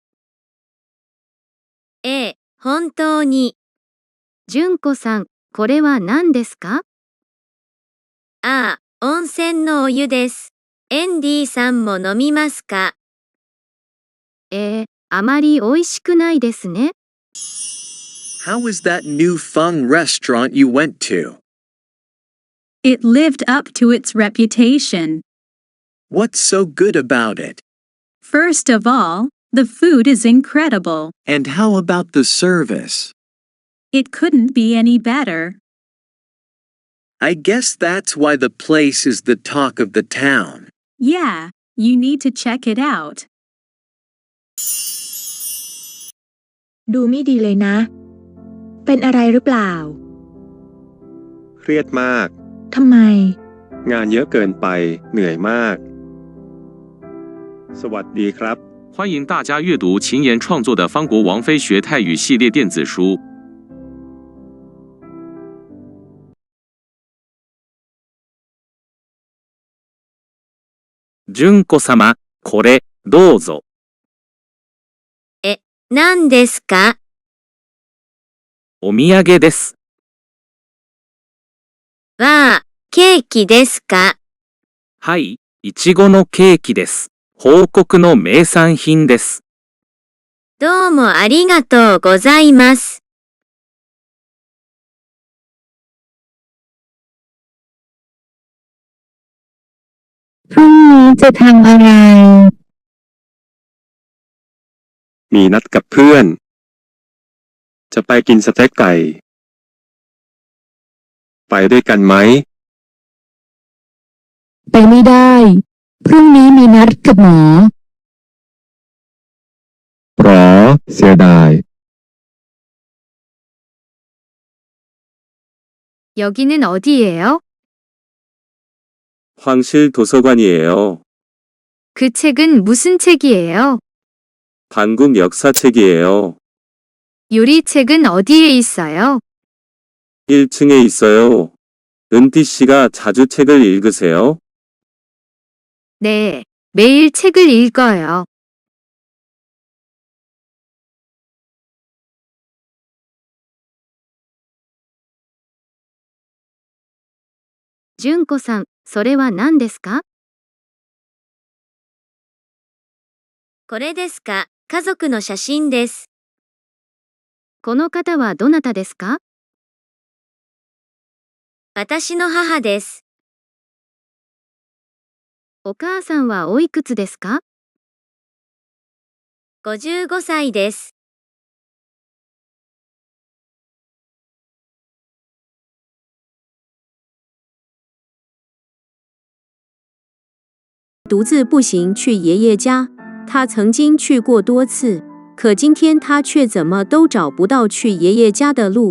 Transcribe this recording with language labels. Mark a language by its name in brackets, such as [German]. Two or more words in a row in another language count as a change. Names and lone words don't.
[Japanese] ええ、本当に。純子さん、これは何ですか？ああ、温泉のお湯です。エンディさんも飲みますか？あまり美味しくないですね。 [English] How is that new Fung restaurant you went to? It lived up to its reputation. What's so good about it? First of all, the food is incredible. And how about the service? It couldn't be any better. I guess that's why the place is the talk of the town. Yeah, you need to check it out. [Thai] ดูไม่ดีเลยนะ เป็นอะไรหรือเปล่า เครียดมาก ทำไม งานเยอะเกินไป เหนื่อยมาก สวัสดีครับ [Chinese] 欢迎大家阅读秦岩创作的《方国王妃学泰语》系列电子书。 [Japanese] 純子様、これ、どうぞ。何ですか？お土産です。わあ、ケーキですか？はい、いちごのケーキです。報告の名産品です。どうもありがとうございます。 [Thai] พรุ่งนี้จะทำอะไร มีนัดกับเพื่อน จะไปกินสเต็กไก่ ไปด้วยกันไหม ไปไม่ได้ พรุ่งนี้มีนัดกับหมอ หรอ เสียดาย [Korean] 여기는 어디예요? 황실 도서관이에요. 그 책은 무슨 책이에요? 한국 역사책이에요. 요리책은 어디에 있어요? 1층에 있어요. 은띠 씨가 자주 책을 읽으세요? 네, 매일 책을 읽어요. [Japanese] 준코 さん、それは何ですか？これですか？家族の写真です。この方はどなたですか？私の母です。お母さんはおいくつですか？ 55歳です。 [Chinese] 独自步行去爷爷家，他曾经去过多次，可今天他却怎么都找不到去爷爷家的路。